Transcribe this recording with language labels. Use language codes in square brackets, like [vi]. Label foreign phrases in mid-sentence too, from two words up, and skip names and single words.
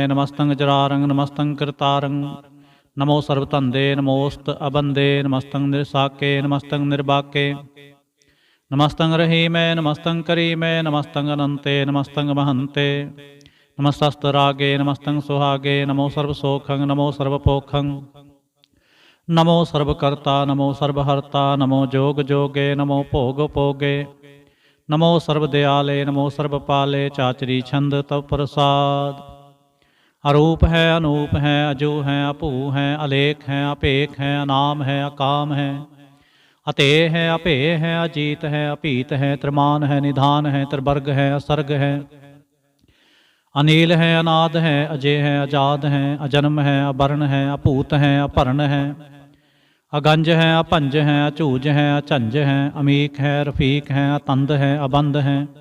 [bra] ਨਮਸਤੰ ਜਰਾਰੰ, ਨਮਸਤੰ ਕਿਰਤਾਰੰ। ਨਮੋ ਸਰਬ ਧੰਦੇ, ਨਮੋਸਤ ਅਬੰਦੇ। ਨਮਸਤੰ ਨਿਰਸਾਕੇ, ਨਮਸਤੰ ਨਿਰਬਾਕੇ। ਨਮਸਤੰ ਰਹੀਮੇ, ਨਮਸਤੰ ਕਰੀਮੇ। ਨਮਸਤੰ ਅਨੰਤੇ, ਨਮਸਤੰ ਮਹੰਤੇ। ਨਮਸਤਸਤ ਰਾਗੇ, ਨਮਸਤੰ ਸੁਹਾਗੇ। ਨਮੋ ਸਰਬ ਸੋਖੰ, ਨਮੋ ਸਰਬ ਪੋਖੰ। नमो सर्वकर्ता नमो सर्वहर्ता नमो जोग जोगे नमो भोग भोगे नमो सर्वदयाले नमो सर्वपाले चाचरी छंद तव प्रसाद। अरूप है अनूप है अजू है अभू है अलेख है अपेख है अनाम है अकाम है अतेय है अपेय है अजीत है अपीत है त्रिमान है निधान है त्रिवर्ग है असर्ग है अनील है अनाद है अजय है अजाद है अजन्म है अवर्ण है अपूत है अपर्ण है अगंज है अपंज है अचूज है अचंज है अमीक है रफीक है अतंद है अबंध है